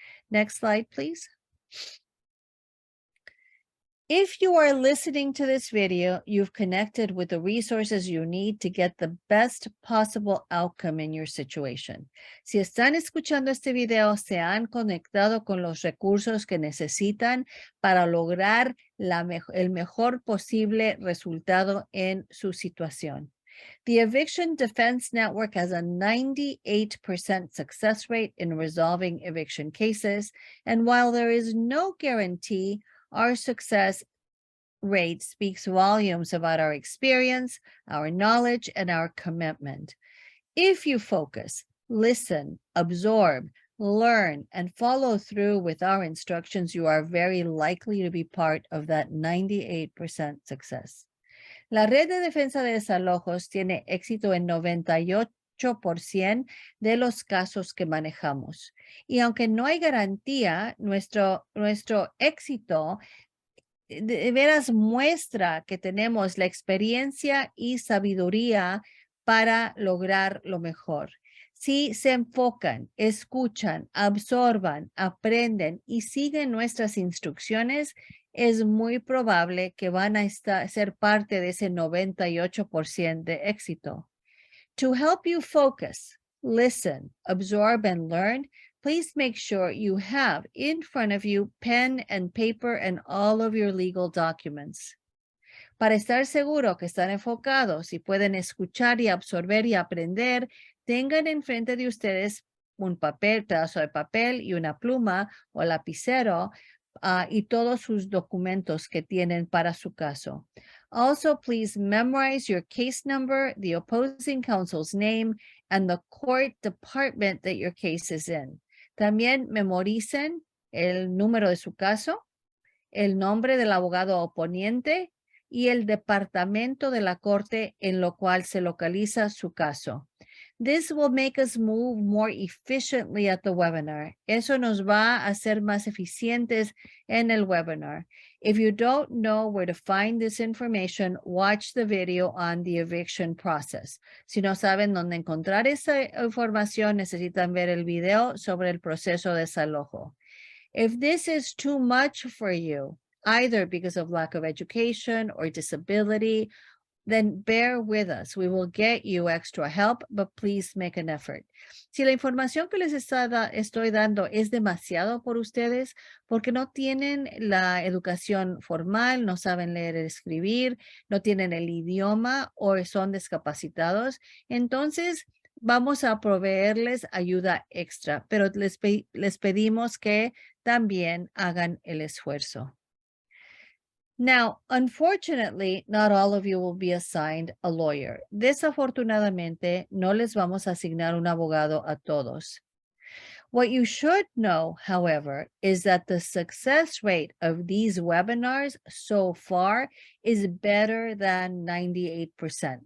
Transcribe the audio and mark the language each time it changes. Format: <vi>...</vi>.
<en>Next slide, please. If you are listening to this video, you've connected with the resources you need to get the best possible outcome in your situation.</en> <es>Si están escuchando este video, se han conectado con los recursos que necesitan para lograr el mejor posible resultado en su situación.</es> <en>The Eviction Defense Network has a 98% success rate in resolving eviction cases, and while there is no guarantee, our success rate speaks volumes about our experience, our knowledge, and our commitment. If you focus, listen, absorb, learn, and follow through with our instructions, you are very likely to be part of that 98% success.</en> <es>La red de defensa de desalojos tiene éxito en 98% de los casos que manejamos. Y aunque no hay garantía, nuestro éxito de veras muestra que tenemos la experiencia y sabiduría para lograr lo mejor. Si se enfocan, escuchan, absorban, aprenden y siguen nuestras instrucciones, es muy probable que van a ser parte de ese 98% de éxito.</es> <en>To help you focus, listen, absorb, and learn, please make sure you have in front of you pen and paper and all of your legal documents.</en> <es>Para estar seguro que están enfocados y pueden escuchar y absorber y aprender, tengan enfrente de ustedes un pedazo de papel y una pluma o lapicero y todos sus documentos que tienen para su caso.</es> <en>Also, please memorize your case number, the opposing counsel's name, and the court department that your case is in.</en> <es>También memoricen el número de su caso, el nombre del abogado oponiente y el departamento de la corte en lo cual se localiza su caso.</es> <en>This will make us move more efficiently at the webinar.</en> <es>Eso nos va a hacer más eficientes en el webinar.</es> <en>If you don't know where to find this information, watch the video on the eviction process.</en> <es>Si no saben dónde encontrar esa información, necesitan ver el video sobre el proceso de desalojo.</es> <en>If this is too much for you, either because of lack of education or disability, then bear with us. We will get you extra help, but please make an effort.</en> <es>Si la información que les estoy dando es demasiado por ustedes, porque no tienen la educación formal, no saben leer y escribir, no tienen el idioma o son discapacitados, entonces vamos a proveerles ayuda extra, pero les pedimos que también hagan el esfuerzo.</es> <en>Now, unfortunately, not all of you will be assigned a lawyer.</en> <es>Desafortunadamente, no les vamos a asignar un abogado a todos.</es> <en>What you should know, however, is that the success rate of these webinars so far is better than 98%.</en>